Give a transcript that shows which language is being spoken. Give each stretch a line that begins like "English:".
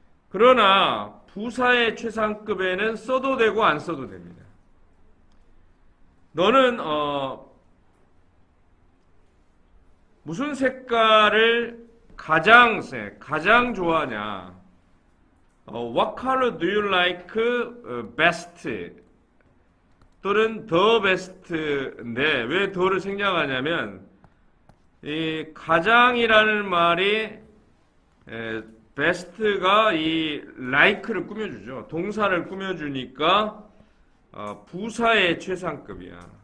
Korean: 그러나 부사의 최상급에는 써도 되고 안 써도 됩니다. 너는 무슨 색깔을 가장 좋아하냐?
English: What color do you like best?
Korean: 또는
English: the best
Korean: 인데 왜 더를 생략하냐면 이 가장이라는 말이 best가 이 like를 꾸며주죠. 동사를 꾸며주니까 부사의 최상급이야.